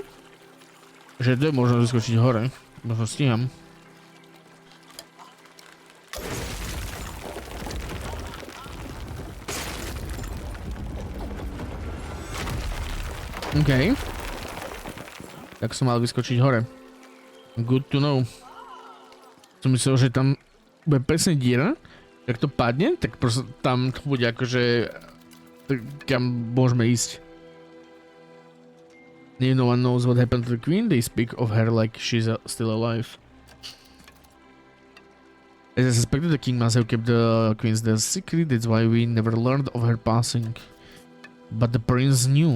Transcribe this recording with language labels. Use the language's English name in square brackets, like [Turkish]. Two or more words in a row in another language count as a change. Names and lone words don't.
[Slovak] Že to je možno vyskočiť hore. Možno stíham. OK. Tak som mal vyskočiť hore. [English] Good to know. [Slovak] Som myslel, že tam bude presne diera. Jak to padne, tak proste tam to bude akože... kam môžeme ísť. [English] No one knows what happened to the queen. They speak of her like she's still alive. As I suspected, the king must have kept the queen's death secret. That's why we never learned of her passing. But the prince knew.